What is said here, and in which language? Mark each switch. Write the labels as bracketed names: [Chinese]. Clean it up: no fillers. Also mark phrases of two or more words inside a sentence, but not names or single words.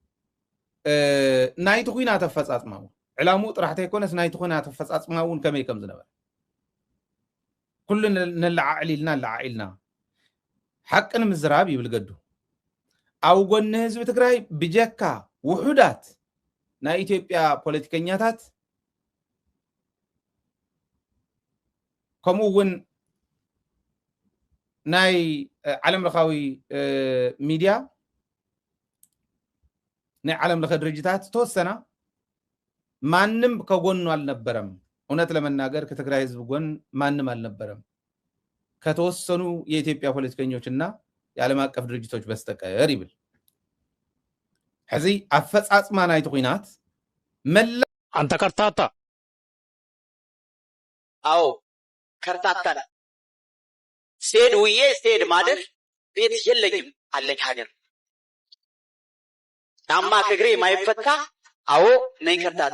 [Tigrinya] ናይቲ ኩናት ኣፈፃፅማ እውን ዕላምኡ ጥራሕቲ ኣይኮነስ ናይቲ ኩናት ኣፈፃፅማ እውን ከመይ ከም ዝነበረ ኩሉ ነለዓዕሊልና ሓቅን ምዝራብ ይብል ገዱ ኣብ ጎኒ ህዝቢ ትግራይ ብጀካ ውሑዳት ናይ ኢትዮጵያ ፖለቲከኛታት ከምኡ እውን ናይ ዓለም ለኻዊ ሚድያ ናይ ዓለም ለኸ ድርጅታት [Amharic] ተወሰና ማንም ከጎኑ አልነበረም እውነት ለመናገር ከትግራይ ህዝብ ጎን ማንም አልነበረም ከተወሰኑ የኢትዮጵያ ፖለቲከኞችና የዓለም አቀፍ ድርጅቶች በስተቀር [Tigrinya] ይብል ሕዚ አፈጻጽማ ናይቲ ኩናት መላ [Amharic] አንተ ከርታታ አዎ ከርታታ ስቴድ ውዬ ስቴድ ማደር ቤት የለኝም አለኝ ሀገር ጫማ ከግሬ ማይፈታ አዎ ነኝ ከርታታ